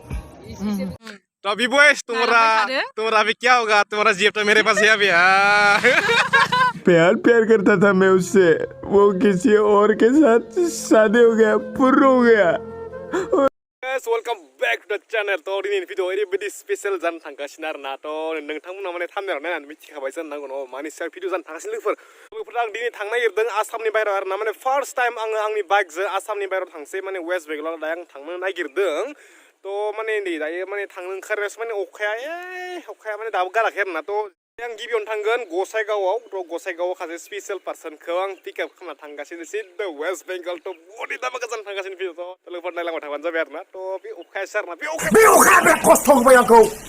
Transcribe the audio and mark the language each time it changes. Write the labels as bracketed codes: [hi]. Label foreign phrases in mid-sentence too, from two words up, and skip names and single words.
[hi] तो अभी बॉयज तुम्हारा अभी क्या होगा तुम्हारा जेब तो मेरे पास है अभी प्यार करता था मैं उससे वो किसी और के साथ शादी हो गया पुर हो गया [en] welcome back to the channel [brx] तो दिनै भिडिअ ओरैबायदि स्पेशल जानो थांगासिनो आरोना तो नोंथांमोना माने थाम्बनेलाव नायनानै मिथिखाबाय जानांगौ न मानि सायाव भिडिअ जानो थांगासिनो लोगोफोर आं दिनै थांनो नागिरदों आसामनि बाहेराव आरोना माने [en] first time [brx] आङो आंनि बाइकजों आसामनि बाहेराव थांसै माने वेस्ट बेंगलाव दा आं थांनो नागिरदों तो माने नै दायो माने थांनो ओंखारनायावसो माने अखाया माने दाबो गाराखै आरोना तो आं गिबियावनो थांगोन गसाइगावआव तो गसाइगावआव सासे स्पेशल पार्सनखौ आं पिकआप खालामना थांगासिनो सिदा वेस्ट बेंगल तो बडि दाबा गोजान थांगासिनो भिडिअ तो लोगोफोर नायलांबाय थाबानो जाबाय आरोना तो बे अखायासो आरोना बे अखाया बिराद खस्थ' होबाय आंखौ